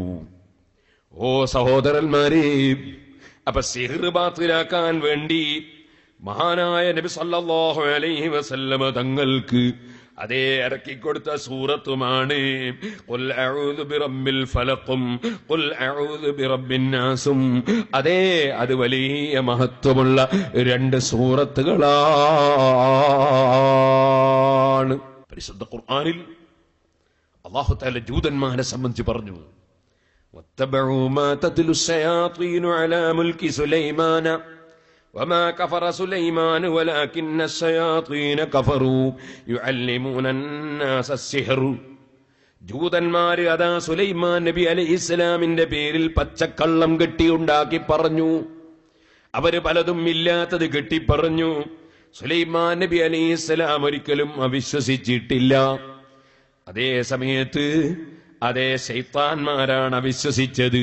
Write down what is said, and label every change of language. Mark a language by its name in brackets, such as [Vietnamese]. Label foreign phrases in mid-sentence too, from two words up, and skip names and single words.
[Malayalam] ഓ സഹോദരന്മാരെ, അപ്പൊ സിഹ്ർ ബാത്തിലാക്കാൻ വേണ്ടി മഹാനായ നബി [Arabic] صلى الله عليه وسلم [Malayalam] തങ്ങൾക്ക് അതേ ഇറക്കിക്കൊടുത്ത സൂറത്തുമാണ് [Arabic] قل أعوذ برب الفلق قل أعوذ برب الناس. [Malayalam] അതേ, അത് വലിയ മഹത്വമുള്ള 2 സൂറത്തുകളാണ്. പരിശുദ്ധ ഖുർആനിൽ അല്ലാഹു തആല ജൂതന്മാരെ സംബന്ധിച്ച് പറഞ്ഞു, [Arabic] واتبعوا ما تتلو الشياطين على ملك سليمان وما كفر سليمان ولكن الشياطين كفروا يعلمون الناس السحر. [Malayalam] ജൂതന്മാര് അതാ സുലൈമാൻ നബി അലൈഹിസ്സലാമിന്റെ പേരിൽ പച്ചക്കള്ളം കെട്ടിയുണ്ടാക്കി പറഞ്ഞു. അവര് പലതും ഇല്ലാത്തത് കെട്ടിപ്പറഞ്ഞു. സുലൈമാൻ നബി അലൈഹിസ്സലാം ഒരിക്കലും അവിശ്വസിച്ചിട്ടില്ല. അതേ സമയത്ത് അതേ ശൈത്താന്മാരാണ് അവിശ്വസിച്ചത്.